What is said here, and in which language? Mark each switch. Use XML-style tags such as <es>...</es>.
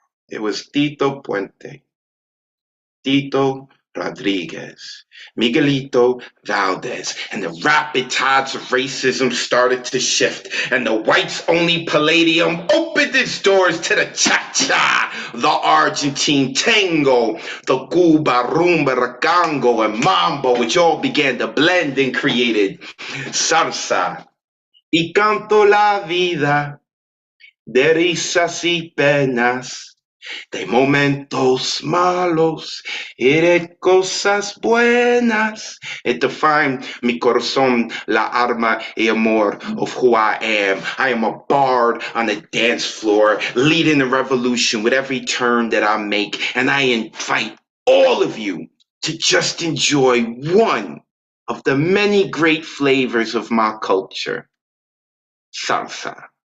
<en>It was Tito Puente, Tito Rodriguez, Miguelito Valdez, and the rapid tides of racism started to shift, and the whites-only Palladium opened its doors to the cha-cha, the Argentine tango, the Cuba, rumba, racango, and mambo, which all began to blend and created salsa.</en> <es>Y canto la vida de risas y penas, de momentos malos y de cosas buenas.</es> <en>It defined mi corazón, la alma y amor of who I am. I am a bard on the dance floor, leading the revolution with every turn that I make. And I invite all of you to just enjoy one of the many great flavors of my culture, salsa.</en>